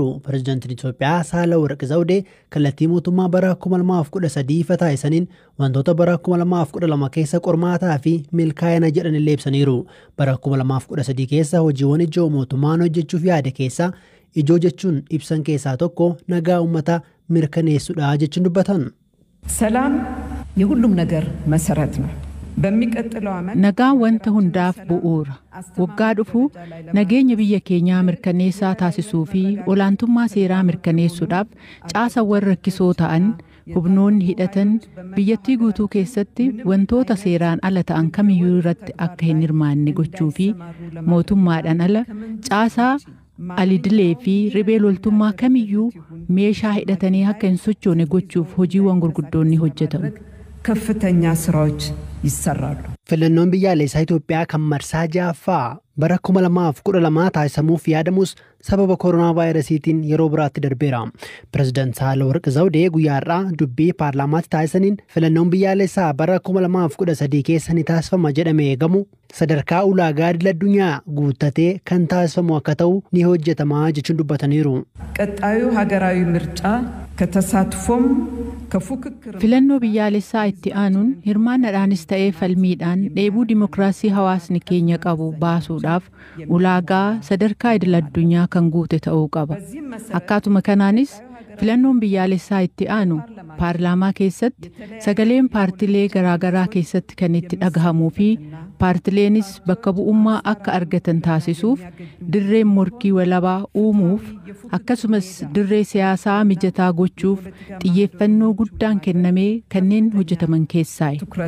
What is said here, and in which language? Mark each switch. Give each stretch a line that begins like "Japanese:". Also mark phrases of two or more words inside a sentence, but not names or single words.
Oromo: Pireezidaantiin Itoophiyaa Saahilawarq Zawudee kallattii mootummaa bara 2013 ifa taasisaniin wantoota bara 2012 keessa qormaataa fi milkaa'ina jedhanillee ibsaniiru. Bara 2013 keessa hojiiwwan ijoo mootummaan hojjechuuf yaade keessa ijoo jechuun ibsan keessaa tokko nagaa uummataa mirkaneessuudha jechuun dubbatan.
Amharic: ሰላም የሁሉም ነገር መሰረት ነው።
Oromo: nagaa wanta hundaaf bu'uura. Waggaa dhufu nageenya biyya keenyaa mirkaneessaa taasisuu fi olaantummaa seeraa mirkaneessuudhaaf caasawwan rakkisoo ta'an hubnoonni hidhatan biyyattii guutuu keessatti wantoota seeraan ala ta'an kamiyyuu irratti akka hin hirmaanne gochuu fi mootummaadhaan ala caasaa alidilee fi ribee loltummaa kamiyyuu meeshaa hidhatanii akka hin sochoone gochuuf hojiiwwan gurguddoonni hojjetamu.
Amharic: ከፍተኛ ስራዎች ይሰራሉ።
Oromo: Filannoon biyyaalessaa Itoophiyaa kan marsaa ja'affaa bara 2012 taasisamuuf yaadamus sababa koronaa vaayirasiitiin yeroo biraatti darbeera. Pireezidaant Saahilawarq Zawudee guyyaa har'aa dubbii paarlaamaatti taasisaniin filannoon biyyaalessaa bara 2013 keessa ni taasifama jedhamee eegamu sadarkaa ulaagaa idil-addunyaa guuttatee kan taasifamu akka ta'u ni hojjetama jechuun dubbataniiru.
Amharic: ቀጣዩ ሀገራዊ ምርጫ ከተሳትፎም
Oromo: filannoo biyyaalessaa itti aanuun hirmaannadhaanis ta'ee falmiidhaan dheebuu dimokiraasii hawaasni keenya qabu baasuudhaaf ulaagaa sadarkaa idil-addunyaa kan guute ta'uu qaba. Akkaatuma kanaanis filannoon biyyaalessaa itti aanu paarlaamaa keessatti sagaleen paartilee garaagaraa keessatti kan itti dhagahamuu fi paartileenis bakka bu'ummaa akka argatan taasisuuf dirreen morkii walabaa uumuuf akkasumas dirree siyaasaa mijataa gochuuf xiyyeeffannoo guddaan kennamee kanneen hojjetaman keessaayi.